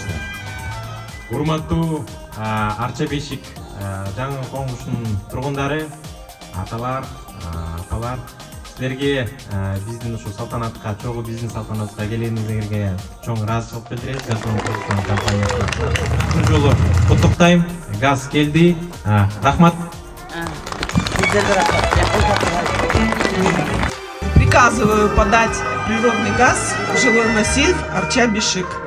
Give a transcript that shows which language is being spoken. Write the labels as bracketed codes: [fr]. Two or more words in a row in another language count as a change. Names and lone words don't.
[ky] Урматтуу Арча Бешик жаңы коңгушунун тургундары, аталар, апалар, силерге биздин ушул салтанатка, чогуу биздин салтанатка келгениңиздерге чоң ыраазычылык билдиребиз. Газпром Кыргызстан компаниясына бул жолу куттуктайм. Газ келди. Рахмат. [ru] Приказываю подать природный газ в жилой массив Арча Бешик.